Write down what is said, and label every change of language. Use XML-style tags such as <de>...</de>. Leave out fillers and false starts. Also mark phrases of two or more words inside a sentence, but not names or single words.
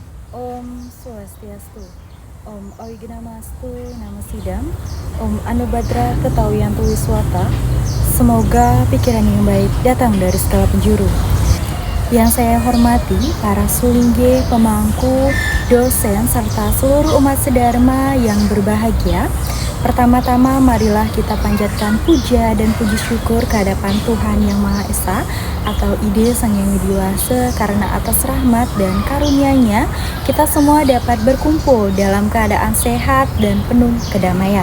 <sa>Om Swastiastu, Om Oignamastu Namo Sidam, Om Anubhadra Ketawiyantu Wiswata.</sa> <id>Semoga pikiran yang baik datang dari segala penjuru. Yang saya hormati para sulingge, pemangku, dosen, serta seluruh umat sedharma yang berbahagia. Pertama-tama marilah kita panjatkan puja dan puji syukur kehadapan Tuhan Yang Maha Esa atau Ide Sang Yang Widiwasa, karena atas rahmat dan karunia-Nya kita semua dapat berkumpul dalam keadaan sehat dan penuh kedamaian.</id>